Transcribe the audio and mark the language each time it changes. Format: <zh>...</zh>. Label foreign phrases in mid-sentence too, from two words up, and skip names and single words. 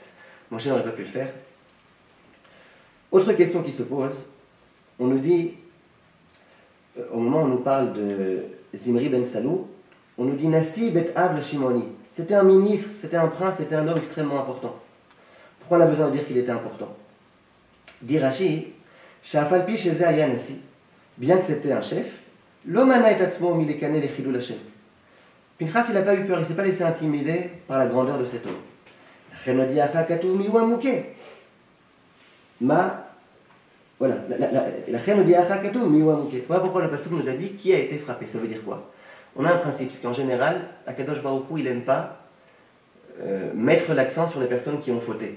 <fr>Moshe n'aurait pas pu le faire. Autre question qui se pose, on nous dit, au moment où on nous parle de Zimri ben Salou, on nous dit</fr> <he>נשיא בית אב שמעוני.</he> <fr>C'était un ministre, c'était un prince, c'était un homme extrêmement important. Pourquoi on a besoin de dire qu'il était important? Dit Rashi,</fr> <he>שאף על פי שזה היה נשיא,</he> <fr>bien que c'était un chef,</fr> <he>לא מנע את עצמו מלקנא לחילול השם.</he> <fr>Pinchas, il n'a pas eu peur, il ne s'est pas laissé intimider par la grandeur de cet homme. Voilà, voilà pourquoi le pasuk nous a dit qui a été frappé. Ça veut dire quoi? On a un principe, c'est qu'en général,</fr> <he>הקדוש ברוך הוא,</he> <fr>il n'aime pas mettre l'accent sur les personnes qui ont fauté.</fr>